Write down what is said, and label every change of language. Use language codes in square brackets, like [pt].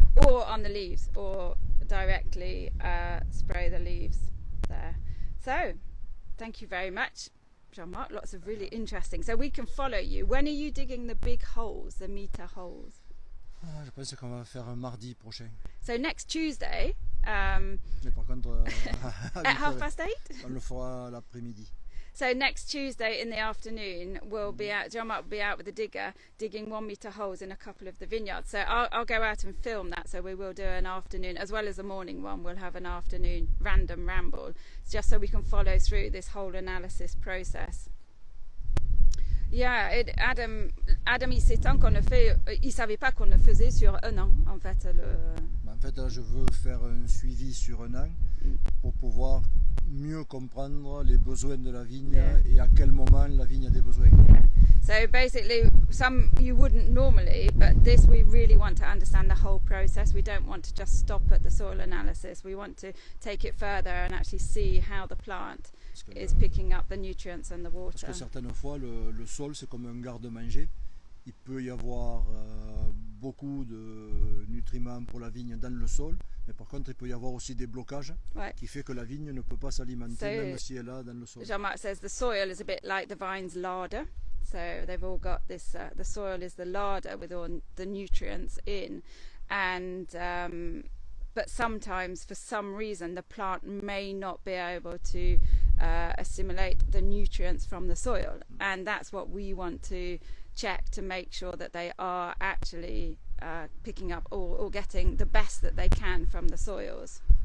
[en] Or on the leaves, or directly spray the leaves there. So, thank you very much, Jean-Marc. Lots of really interesting. So we can follow you. When are you digging the big holes, the meter holes? [fr] Je pense qu'on va faire un mardi prochain. [en] So next Tuesday, [fr] Mais par contre, [en] at 8:30? [fr] on le fera l'après-midi. [en] So next Tuesday in the afternoon, we'll be out. Jean-Marc will be out with the digger, digging 1 meter holes in a couple of the vineyards. So I'll go out and film that. So we will do an afternoon, as well as a morning one. We'll have an afternoon random ramble, just so we can follow through this whole analysis process. [fr] Yeah, Adam, il s'étend qu'on le fait. Il savait pas qu'on le faisait sur un an, en fait. En fait, là, je veux faire un suivi sur un an pour pouvoir mieux comprendre les besoins de la vigne et à quel moment la vigne a des besoins. [en] So basically, some you wouldn't normally, but this we really want to understand the whole process. We don't want to just stop at the soil analysis. We want to take it further and actually see how the plant is picking up the nutrients and the water. [fr] Parce que certaines fois, le sol, c'est comme un garde-manger. Il peut y avoir beaucoup de nutriments pour la vigne dans le sol, mais par contre, il peut y avoir aussi des blocages qui fait que la vigne ne peut pas s'alimenter, même si elle est dans le sol. [en] Jean-Marc says the soil is a bit like the vine's larder. So they've all got this, the soil is the larder with all the nutrients in, and but sometimes for some reason the plant may not be able to assimilate the nutrients from the soil, and that's what we want to check to make sure that they are actually picking up or getting the best that they can from the soils.